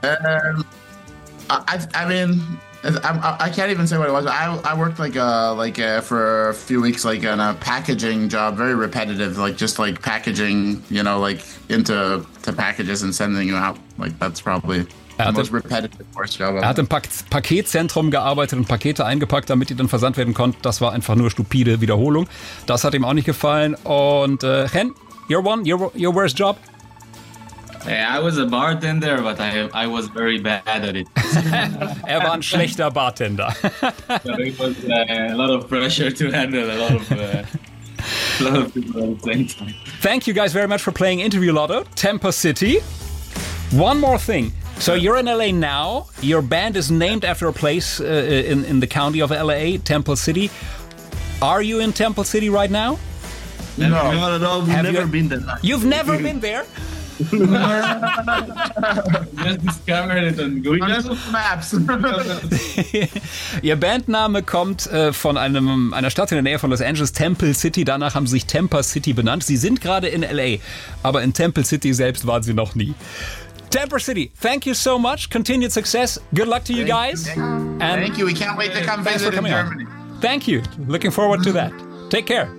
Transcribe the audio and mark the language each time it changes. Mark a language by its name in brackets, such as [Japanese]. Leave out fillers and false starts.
[English] I can't even say what it was. I worked for a few weeks on a packaging job, very repetitive, just packaging, you know, into packages and sending you out. That's probably the most repetitive worst job. [German] Er hat im Paketzentrum gearbeitet und Pakete eingepackt, damit die dann versandt werden konnten. Das war einfach nur stupide Wiederholung. Das hat ihm auch nicht gefallen. [English] Und Chen, your worst job? I was a bartender, but I was very bad at it. [German] Er war ein schlechter Bartender. [English] So it was a lot of pressure to handle, a lot of people at the same time. Thank you guys very much for playing Interview Lotto, Temper City. One more thing. So you're in LA now. Your band is named after a place in the county of LA, Temple City. Are you in Temple City right now? No. Not at all. We've never been there. You've never been there? Just discovered it on Google Maps. [German] Ihr Bandname kommt von einer Stadt in der Nähe von Los Angeles, Temple City. Danach haben sie sich Temper City benannt. Sie sind gerade in LA, aber in Temple City selbst waren sie noch nie. [English] Temper City, thank you so much. Continued success. Good luck to you guys. Thank you. We can't wait to come visit in Germany. Thank you. Looking forward to that. Take care.